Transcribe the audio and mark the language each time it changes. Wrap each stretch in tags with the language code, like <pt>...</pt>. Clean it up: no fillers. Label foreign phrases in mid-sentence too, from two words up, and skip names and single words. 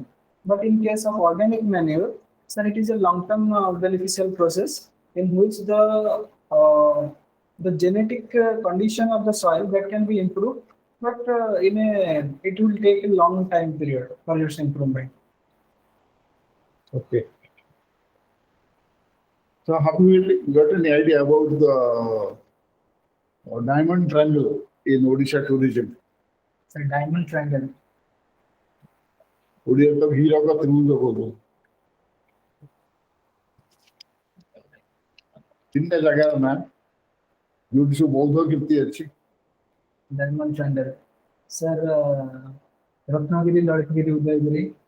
<en>But in case of organic manure, sir, it is a long-term beneficial process in which the genetic condition of the soil that can be improved, but it will take a long time period for its improvement. Okay. So have you got any idea about the diamond triangle in Odisha tourism? So diamond triangle.</en> <or>ଓଡ଼ିଆ ତ ହୀରକ ତ୍ରିଭୁଜ କହୁଛୁ ତିନିଟା ଜାଗାର ନାଁ ଯୋଉଠି ସବୁ ବୌଦ୍ଧ କୀର୍ତ୍ତି ଅଛି</or> <en>Diamond triangle. Sir, Ratnagiri, Ladakiri, Udayagiri.</en>